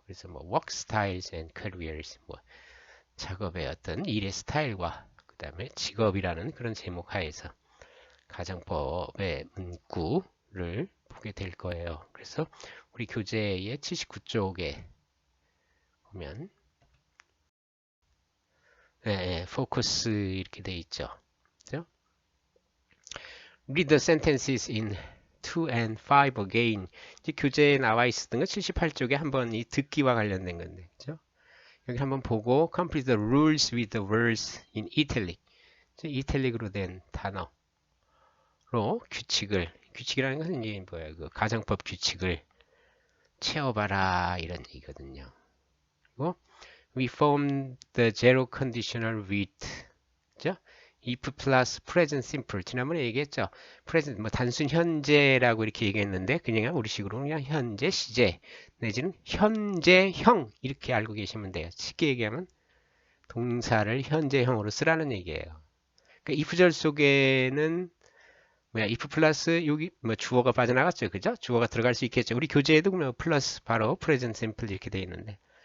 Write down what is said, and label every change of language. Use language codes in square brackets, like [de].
[ko] 그래서 [en] work styles and careers [ko] 작업의 어떤 일의 스타일과 그 다음에 직업이라는 그런 제목 하에서 가정법의 문구를 보게 될 거예요. 그래서 우리 교재의 79쪽에 보면 포커스 이렇게 돼 있죠. 그죠? [en] Read the sentences in 2 and 5 again. [ko] 이제 교재에 나와 있었던 거 78쪽에 한번 이 듣기와 관련된 건데, 그죠? 여기 한번 보고 [en] complete the rules with the words in italic. [ko] 이탈릭으로 된 단어로 규칙이라는 것은 이제 그 가정법 규칙을 채워봐라 이런 얘기거든요. 그리고 [en] we form the zero conditional with [ko] 그죠? [en] if plus present simple [ko] 지난번에 얘기했죠. present 단순 현재라고 이렇게 얘기했는데 그냥 우리식으로 그냥 현재 시제 내지는 현재형 이렇게 알고 계시면 돼요. 쉽게 얘기하면 동사를 현재형으로 쓰라는 얘기예요. 그러니까 if절 속에는 if 플러스 여기 주어가 빠져나갔죠. 그죠? 주어가 들어갈 수 있겠죠. 우리 교재에도 플러스 바로 present simple 이렇게 돼 있는데